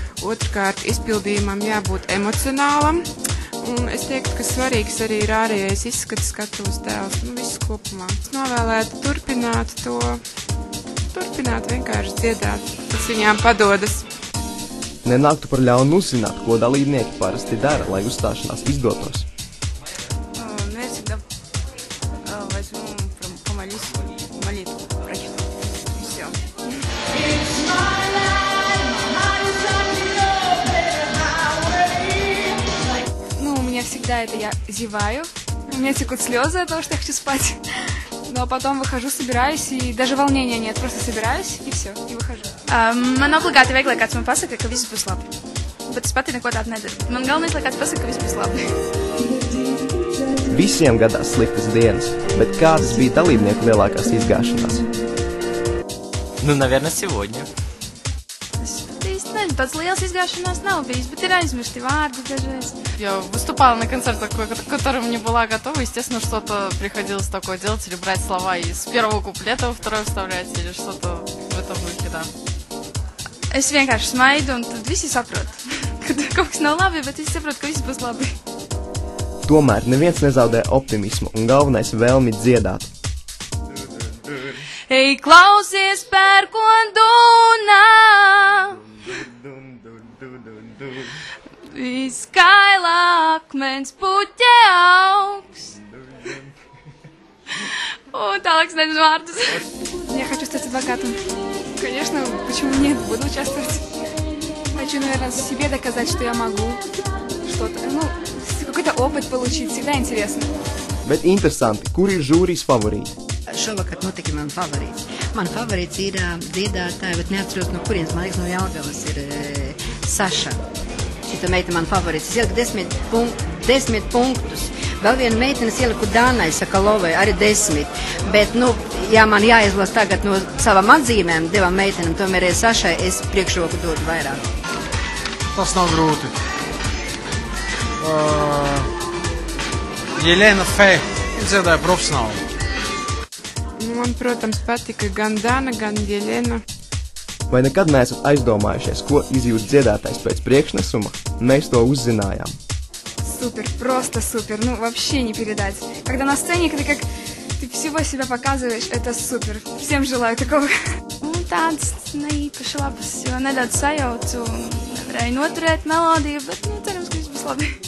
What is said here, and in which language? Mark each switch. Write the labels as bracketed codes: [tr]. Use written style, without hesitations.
[lv] Otrkārt, izpildījumam jābūt emocionālam, un es teiktu, ka svarīgs arī ir ārējais izskats, skatuves tēls, viss kopumā. Es novēlētu turpināt vienkārši dziedāt, kas viņām padodas. Nenāktu par ļaunu uzzināt, ko dalībnieki parasti dara, lai uzstāšanās izdotos. [ru] Я всегда возьму, помолюсь, молитву прочитаю, и все. У меня всегда это я зеваю, у меня текут слезы от того, что я хочу спать, но потом выхожу, собираюсь, и даже волнения нет, просто собираюсь, и все, и выхожу. [lv] Man obligāti vajag, lai kāds man pasaka, ka viss būs labi, bet es pati neko tādu nedaru. Man galvenais, lai kāds pasaka, ka viss būs labi. Visiem gadās sliktas dienas, bet kādas bija dalībnieku lielākās izgāšanās? [ru] Наверное, сегодня. [lv] Tāds liels изгашенās nav bijis, bet ir aizmirsti vārdi dažreiz. [ru] Я выступала на концертах, к которым не была готова. Естественно, что-то приходилось такое делать, или брать слова из первого куплета во второй вставлять, или что-то в этом духе, да. [lv] Es vienkārši smaidu, un tad visi saprot, ka kaut kas nav labi, bet visi saprot, ka viss būs labi. Tomēr neviens nezaudē optimismu un galvenais vēlmi dziedāt. Ej, klausies, pērkondunā! Izskaila akmens puķe augs. Un tālāk nezinu vārdus. [ru] Я хочу стать адвокатом. Конечно, почему нет, буду участвовать. Хочу, наверное, себе доказать, что я могу что-то. Какой-то опыт получить, всегда интересно. [lv] Bet interesanti, kur ir žūrijas favorīti? Šovakar notika man favorīts. Man favorīts ir dziedātāja, bet neatceros no kurienes, man liekas, no Jelgavas ir Saša. Šita meita man favorīts. Es ieliku 10 punktus. Vēl viena meitenes ieliku Dānai Sakalovai, arī 10. Bet, ja man jāizlas tagad no savām atzīmēm, devam meitenam, tomēr Sašai es priekšroku dodu vairāk. Tas nav grūti. Jelena Fe, dziedāja profesionāli. Man, protams, patika gan Dana, gan Jelena. Vai nekad neesat aizdomājušies, ko izjūt dziedātājs pēc priekšnesuma? Mēs to uzzinājām. [ru] Супер, просто супер, вообще не передать. Когда на сцене, ты всего себя показываешь, это супер. Всем желаю такого. [lv] Tāds neīpaši labs, jo nedaudz sajaucu, nevarēju noturēt melodiju, bet cerams, ka viss būs labi.